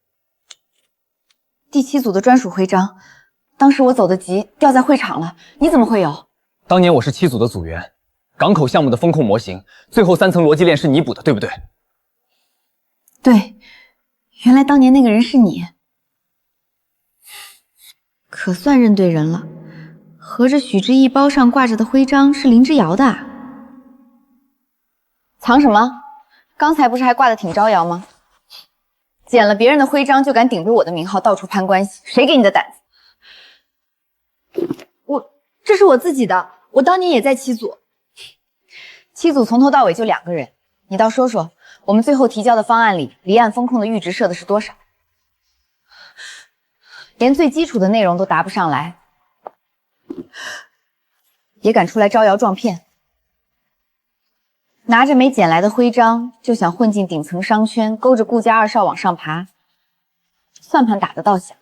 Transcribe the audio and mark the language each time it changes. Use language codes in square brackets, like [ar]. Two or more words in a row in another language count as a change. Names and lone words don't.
[zh] 第7組的專屬徽章，當時我走得急，掉在會場了，你怎麼會有？當年我是7組的組員，港口項目的風控模型，最後3層邏輯鏈是你補的，對不对？對，原來當年那個人是你，可算認對人了。合着許知意包上掛着的徽章是林之遙的啊？藏什麼？剛才不是還掛得挺招搖嗎？撿了別人的徽章就敢頂着我的名號到處攀關係，誰給你的膽子？這是我自己的，我當年也在7組。7組從頭到尾就2個人，你倒說說，我們最後提交的方案裡，離岸風控的閾值設的是多少？連最基礎的內容都答不上來，也敢出來招搖撞騙，拿着沒撿來的徽章就想混進頂層商圈，勾着顧家2少往上爬，算盤打得倒響。